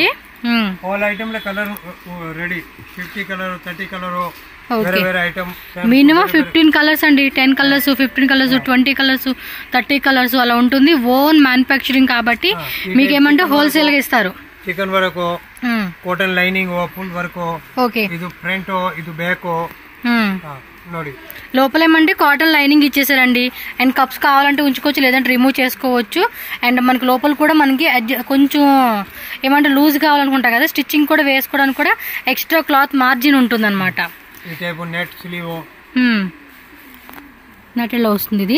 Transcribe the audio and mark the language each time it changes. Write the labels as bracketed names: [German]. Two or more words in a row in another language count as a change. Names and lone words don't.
[English] all item లో colour ready. 50 colour, 30 colour, వేరే ఐటమ్. minimum 15 colours అండి. [Telugu] 10 కలర్స్, 15 కలర్స్, 20 కలర్స్, 30 కలర్స్ అలా ఉంటుంది. [English] own manufacturing [Telugu] కాబట్టి మీకు ఏమంటే హోల్సేల్ గా ఇస్తారు. చికెన్ వరకు, [English] cotton lining, full work. [Kannada] ಓಕೆ, ಇದು ಫ್ರಂಟ್, ಇದು ಬ್ಯಾಕ್ ನೋಡಿ. [Telugu] లోపలేమంటే [English] cotton lining [Telugu] ఇచ్చేసారండి. [English] and cups [Telugu] కావాలంటే ఉంచుకోవచ్చు, లేదంటే రిమూవ్ చేసుకోవచ్చు. అండ్ మనకి లోపల కూడా మనకి కొంచెం ఏమంటే లూజ్ కావాలనుకుంటా కదా, స్టిచ్చింగ్ కూడా వేసుకోవడానికి కూడా [English] extra cloth margin [Telugu] ఉంటుంది అనమాట. నెట్లో వస్తుంది ఇది.